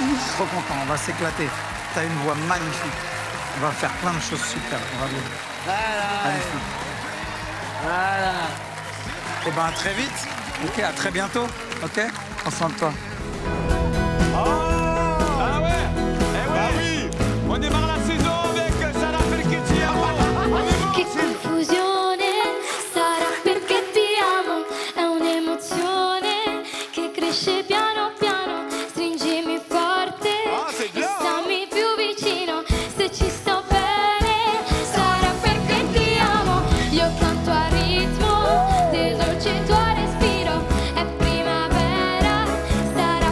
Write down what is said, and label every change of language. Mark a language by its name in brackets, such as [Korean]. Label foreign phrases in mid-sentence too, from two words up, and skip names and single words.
[French] Trop content, on va s'éclater. T'as une voix magnifique. On va faire plein de choses super. Bravo. Voilà. Magnifique. Voilà. Eh ben, à très vite. Ok, à très bientôt. Ok, prends soin de toi. Ah ouais. Eh ouais. Oui. On démarre la saison avec Sarah Perchetti. [Italian] Che confusione sarà perché ti amo, è un'emozione che cresce piano piano, stringimi forte e stammi più vicino, se ci sto bene sarà perché ti amo, io canto a ritmo del dolce tuo respiro, è primavera,